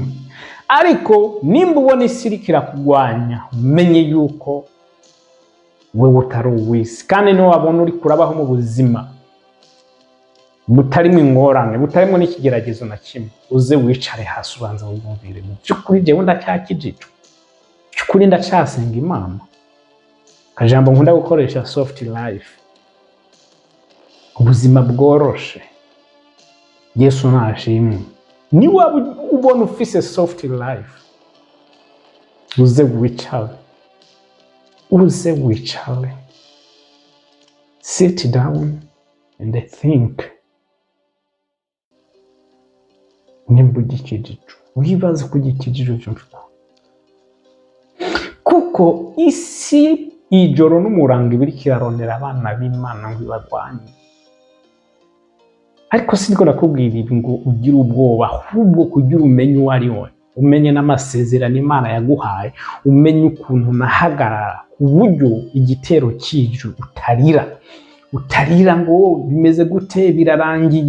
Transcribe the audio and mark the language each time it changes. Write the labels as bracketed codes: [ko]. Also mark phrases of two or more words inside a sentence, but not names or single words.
[rn] Ariko nimba ubona isi iriko irakugwanya, umenye yuko wewe utari uw'isi, kandi niwe wabona uri kurabaho mu buzima butarimo ingorane, butarimo n'ikigeragezo na kimwe, uze wicare hasi ubanza wumvire mu by'ukuri jewe ndacyakijijwe, by'ukuri ndacyasenga Imana. Akajambo nkunda gukoresha [en] soft life, [rn] ubuzima bworoshe. Yesu nashimwe. Ni waba ubona ufise [en] soft life, [rn] uze wicare, uze wicare, [en] sit down and think. [rn] Nimba ugikijijwe, wibaze ko ugikijijwe by'ukuri, kuko isi ijoro n'umurango ibiriko iraronera abana b'Imana ngo ibarwanye. Ariko siniko nakubwira ibi ngo ugire ubwoba, ahubwo kugira umenye uwo ari we, umenye n'amasezerano Imana yaguhaye, umenye ukuntu nahagarara ku buryo igitero kije utarira ngo bimeze gute birarangiye.